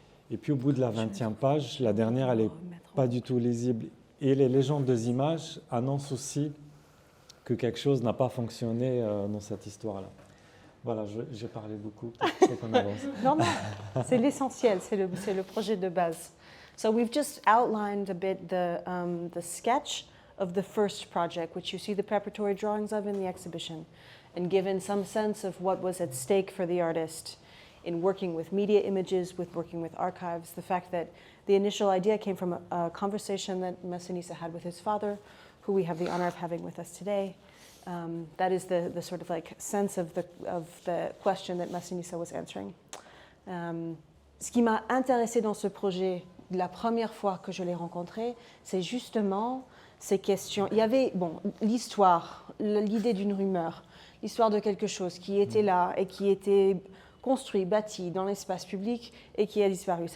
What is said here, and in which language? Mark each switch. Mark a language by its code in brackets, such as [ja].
[fr] Et puis au bout de la 20e page, la dernière, elle n'est pas du tout lisible. Et les légendes des images annoncent aussi que quelque chose n'a pas fonctionné dans cette histoire-là. Voilà, j'ai parlé beaucoup. Faut qu'on avance. Non, c'est l'essentiel, c'est le projet de base. [en] So we've just outlined a bit the sketch of the first project, which you see the preparatory drawings of in the exhibition, and given some sense of what was at stake for the artist. in working with media images, with working with archives. The fact that the initial idea came from a conversation that Massinissa had with his father, who we have the honor of having with us today. That is the sort of like sense of the question that Massinissa was answering. [fr] Ce qui m'a intéressé dans ce projet, la première fois que je l'ai rencontré, c'est justement ces questions. Il y avait l'histoire, l'idée d'une rumeur, l'histoire de quelque chose qui était là et qui était construit, bâti dans l'espace public et qui a disparu.